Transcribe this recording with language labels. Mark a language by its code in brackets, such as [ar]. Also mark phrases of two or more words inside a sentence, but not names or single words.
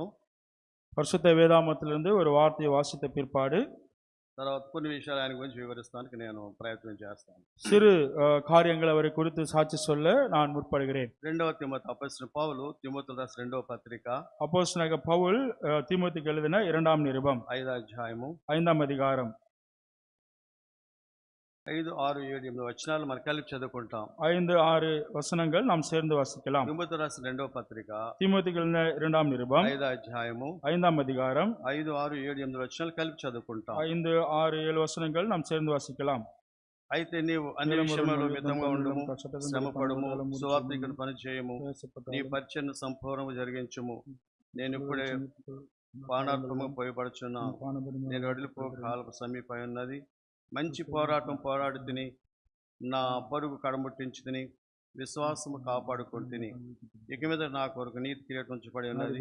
[ta] பரிசுத்த வேதாமத்திலிருந்து ஒரு வார்த்தையை வாசித்த பிற்பாடு [te] తర్వాత కొన్ని విషయాలు ఆయన గురించి వివరిస్తానికి నేను ప్రయత్నం చేస్తాను. [ta] சிறு காரியங்கள் அவரை குறித்து சாட்சி சொல்ல நான் முற்படுகிறேன். [te] రెండవ తిమోతి అపోస్తలుడైన పౌలు తిమోతికి రాసిన రెండవ పత్రిక [ta] அப்போஸ்தலனாகிய பவுல் தீமோத்தேயுக்கு எழுதின 2ஆம் நிருபம் [te] 5వ అధ్యాయము [ta] 5ஆம் அதிகாரம் [te] 5, 6, 7, 8 వచనాలు మనం కలిపి చదువుకుంటాం. [ta] 5, 6 వచనங்கள் நாம் சேர்ந்து வாசிக்கலாம். [te] తిమోతికి రాసిన రెండవ పత్రిక [ta] தீமோத்தேயுக்கு எழுதின 2ஆம் நிருபம் [te] 5వ అధ్యాయము [ta] 5ஆம் அதிகாரம் [te] 5, 6, 7, 8 వచనాలు కలిపి చదువుకుంటాం. [ta] 5, 6, 7 వచనங்கள் நாம் சேர்ந்து வாசிக்கலாம். [te] అయితే నీవు అన్ని విషయములలో మితంగా ఉండుము, శ్రమపడుము, సువార్తికుని పని చేయము, నీ పరిచర్యను సంపూర్ణము జరిగించుము. నేను ఇప్పుడే పానార్థముగా పోయబడుచున్నాను, నేను వదిలిపో కాలపు సమీపై ఉన్నది. మంచి పోరాటం పోరాడు తిని, నా పరుగు కడముట్టించి తిని, విశ్వాసము కాపాడుకొని తిని, ఇక మీద నా కొరకు నీతి కిరీటం ఉంచబడి ఉన్నది.